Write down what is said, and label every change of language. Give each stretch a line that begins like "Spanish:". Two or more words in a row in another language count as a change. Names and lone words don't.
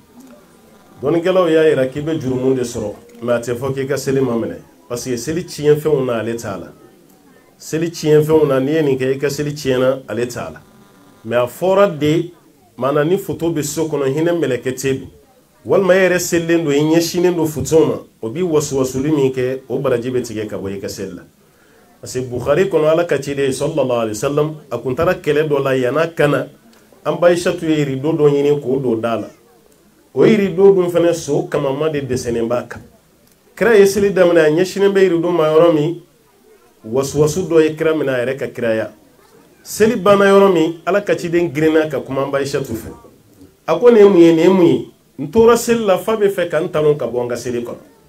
Bambara: dɔnnikɛlaw y'a yira k'i bɛ jurumu de sɔrɔ mais a tɛ fɔ k'i ka seli ma minɛ
French: parce que
Bambara: seli tiɲɛfɛnw na ale t'a la seli tiɲɛfɛnw na n'i ye nin kɛ i ka seli tiɲɛna ale t'a la mais a fɔra de maana ni foto bɛ so kɔnɔ hinɛ mɛlɛkɛ tɛ don walima e yɛrɛ selilen don i ɲɛsinnen don fotow ma o b'i wasuwasuli min kɛ o baraji bɛ tigɛ ka bɔ i ka seli la
French: parce que
Bambara: Bukhari kɔnɔ Ala ka ciden
Arabic: صلى الله عليه وسلم
Bambara: a kun taara kɛlɛ dɔ la yan'a kana an ba Aishatu ye rido dɔ ɲini k'o don da la o rido dun fana so kamama de dɛsɛnen b'a kan kira ye seli daminɛ a ɲɛsinnen bɛ rido ma yɔrɔ min wasuwasu dɔ ye kira minɛ a yɛrɛ ka kiraya seli banna yɔrɔ min Ala ka ciden girinna ka kuma an ba Aishatu fɛ a ko nin ye mun ye nin ye mun ye n tora seli la fa bɛ fɛ ka n talon ka bɔ n ka seli kɔnɔ